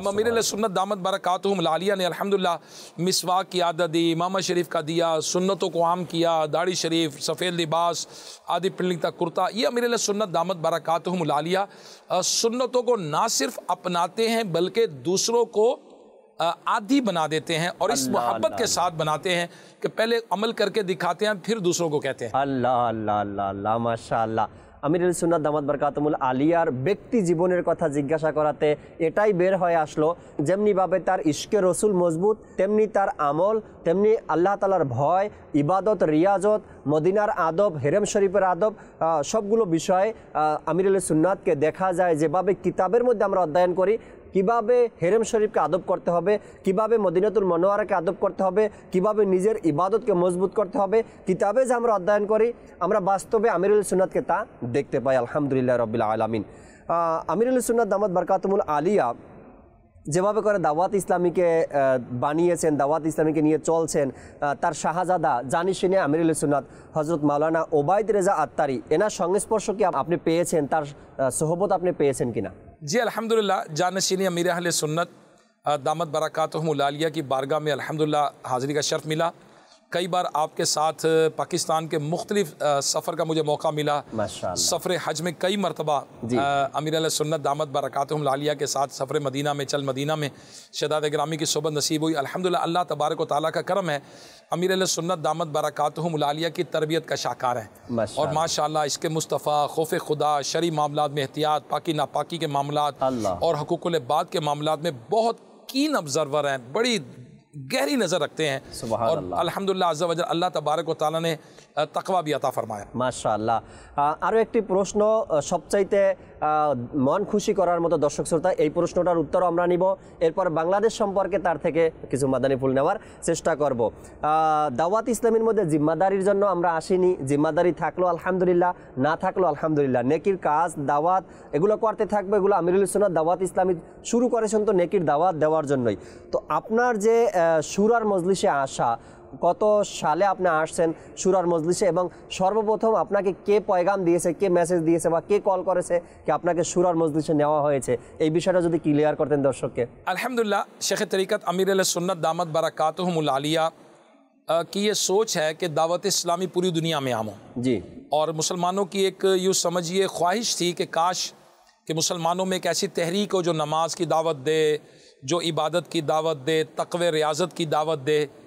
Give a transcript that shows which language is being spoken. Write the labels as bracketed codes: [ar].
[hi] अब अमीरुल सुन्नत दामत बरकातुहुम आलिया ने अल्हम्दुलिल्लाह मिसवाक की आदत दी, इमाम शरीफ का दिया, सुन्नतों को आम किया, दाढ़ी शरीफ, सफ़ेद लिबास, आदि पिंडली तक कुर्ता, ये अमीरुल सुन्नत दामत बरकातुहुम आलिया सुन्नतों को ना सिर्फ अपनाते हैं बल्कि दूसरों को आदी बना देते हैं और इस मोहब्बत के साथ बनाते हैं कि पहले अमल करके दिखाते हैं फिर दूसरों को कहते हैं। अल्लाह अल्लाह अल्लाह अल्लाह माशाअल्लाह। [bn] আমিরুল সুন্নাত দামাত বরকাতুহুল আলিয়ার ব্যক্তি জীবনের কথা জিজ্ঞাসা করাতে এটাই বের হয়ে আসলো, যেমনিভাবে তার ইশকে রসুল মজবুত, তেমনি তার আমল, তেমনি আল্লাহ তাআলার ভয়, ইবাদত, রিয়াজত, মদিনার আদব, হেরেম শরীফের আদব, সবগুলো বিষয়ে আমিরুল সুন্নাতকে দেখা যায় যেভাবে কিতাবের মধ্যে আমরা অধ্যয়ন করি, কিভাবে হেরেম শরীফকে আদব করতে হবে, কিভাবে মদিনাতুল মনোয়ারাকে আদব করতে হবে, কিভাবে নিজের ইবাদতকে মজবুত করতে হবে, কিতাবে যে আমরা অধ্যয়ন করি আমরা বাস্তবে আমিরুল সুন্নাতকে তা দেখতে পাই। আলহামদুলিল্লাহ রাব্বিল আলামিন। আমিরুল সুন্নাত দামাত বরকাতুহুল আলিয়া যেভাবে করে দাওয়াত ইসলামীকে বানিয়েছেন, দাওয়াত ইসলামীকে নিয়ে চলছেন, তার শাহজাদা জানি শুনে আমিরুল সুন্নাত হযরত মাওলানা ওবায়দ রেজা আত্তারি, এনার সংস্পর্শ কি আপনি পেয়েছেন, তার সোহবত আপনি পেয়েছেন কিনা? [hi] जी अल्हम्दुलिल्लाह, जानशीनी अमीर अहले सुन्नत दामत बरकातुहुम आलिया की बारगाह में अल्हम्दुलिल्लाह हाज़िरी का शर्फ मिला। कई बार आपके साथ पाकिस्तान के मुख्तलिफ सफ़र का मुझे मौका मिला। सफ़र हज में कई मरतबा अमीर अहले सुन्नत दामत बरकातुहुम आलिया के साथ सफ़र मदीना में, चल मदीना में शहदाद गिरामी की सोबत नसीब हुई। अल्हम्दुलिल्लाह अल्लाह तबारक व तआला का करम है, अमीर अहले सुन्नत दामत बरकातुहुम आलिया की तरबियत का शाकार है और माशाअल्लाह इसके मुस्तफ़ा, खौफ खुदा, शरई मामलात में एहतियात, पाकी नापाकी के मामलात और हुकूकुल इबाद के मामलात में बहुत [en] keen observer [hi] हैं, बड़ी गहरी नज़र रखते हैं और अल्हम्दुलिल्लाह अज़्ज़ा वजल अल्लाह तबारक व तआला ने तकवा भी अता फरमाया। माशाअल्लाह। [bn] আরও একটি প্রশ্ন সবচাইতে মন খুশি করার মতো দর্শক শ্রোতা, এই প্রশ্নটার উত্তর আমরা নিব, এরপর বাংলাদেশ সম্পর্কে তার থেকে কিছু মাদানী ফুল নেওয়ার চেষ্টা করব। দাওয়াত ইসলামের মধ্যে জিম্মাদারির জন্য আমরা আসিনি, জিম্মাদারি থাকলো আলহামদুলিল্লাহ, না থাকলো আলহামদুলিল্লাহ, নেকির কাজ দাওয়াত এগুলো করতে থাকবে, এগুলো আমিরুল সুন্নাত দাওয়াত ইসলামী শুরু করেছেন তো নেকির দাওয়াত দেওয়ার জন্যই। তো আপনার যে শুরার মজলিসে আসা, কত সালে আপনি আসছেন শুরার মজলিসে, এবং সর্বপ্রথম আপনাকে কে পয়গাম দিয়েছে, কে মেসেজ দিয়েছে বা কে কল করেছে কি আপনাকে শুরার মজলিসে নেওয়া হয়েছে, এই বিষয়টা যদি ক্লিয়ার করতেন দর্শককে। [hi] अल्हम्दुलिल्लाह, शेख तरीक़त अमीर अहले सुन्नत दामत बरकातुहुमुल आलिया की ये सोच है कि दावत इस्लामी पूरी दुनिया में आम हो जी, और मुसलमानों की एक यूँ समझिए ख्वाहिश थी कि काश कि मुसलमानों में एक ऐसी तहरीक हो जो नमाज की दावत दे, जो इबादत की दावत दे, तक़वे रियाज़त की दावत दे।